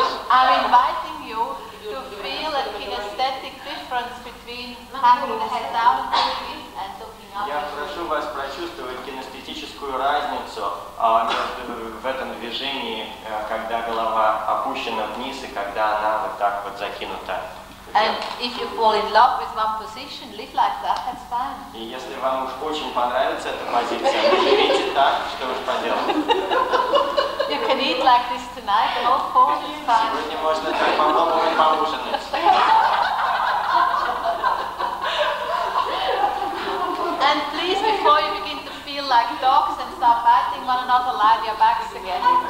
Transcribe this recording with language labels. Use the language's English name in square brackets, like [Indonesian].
[English] I'm inviting you to feel a kinesthetic difference between having the head down and looking up. [Russian] Я прошу вас прочувствовать кинестетическую разницу в этом движении, когда голова опущена вниз и когда она вот так вот закинута. [English] And if you fall in love with one position, live like that, that's fine. [Russian] И если вам уж очень понравится эта позиция, живите так, что уж поделать. [English] You can eat like this tonight and all fours, it's fine. [Russian] Сегодня можно так попробовать поужинать. [English] And please, before you begin to feel like dogs and start biting one another, lie your backs again.